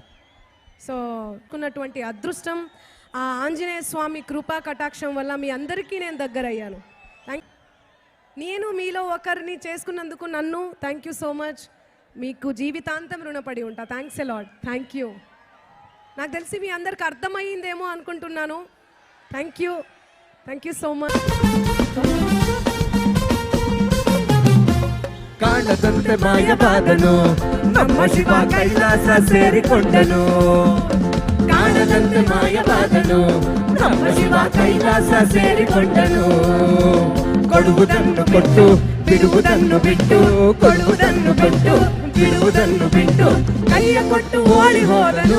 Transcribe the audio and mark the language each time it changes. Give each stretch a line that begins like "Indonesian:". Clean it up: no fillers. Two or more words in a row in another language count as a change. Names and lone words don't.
Telugu: సో ఉన్నటువంటి అదృష్టం ఆ ఆంజనేయ స్వామి కృపా కటాక్షం వల్ల మీ అందరికీ నేను దగ్గర అయ్యాను. నేను మీలో ఒకరిని చేసుకున్నందుకు నన్ను
English: thank you so much.
Telugu: మీకు జీవితాంతం రుణపడి ఉంటా.
English: thanks a lot. thank you.
Telugu: నాకు తెలిసి మీ అందరికి అర్థమయ్యిందేమో అనుకుంటున్నాను.
English: Thank you. Thank you so much.
Kannada: ಕಾಣದಂತೆ ಮಾಯವಾದನು ನಮ್ಮ ಶಿವ ಕೈಲಾಸ ಸೇರಿಕೊಂಡನು. ಕಾಣದಂತೆ ಮಾಯವಾದನು ನಮ್ಮ ಶಿವ ಕೈಲಾಸ ಸೇರಿಕೊಂಡನು. ಕೊಡುವುದನ್ನು ಕೊಟ್ಟು ಬಿಡುವುದನ್ನು ಬಿಟ್ಟು, ಕೊಡುವುದನ್ನು ಕೊಟ್ಟು ಬಿಡುವುದನ್ನು ಬಿಟ್ಟು ಕೈಯ ಕೊಟ್ಟು ಓಡಿ ಹೋದನು.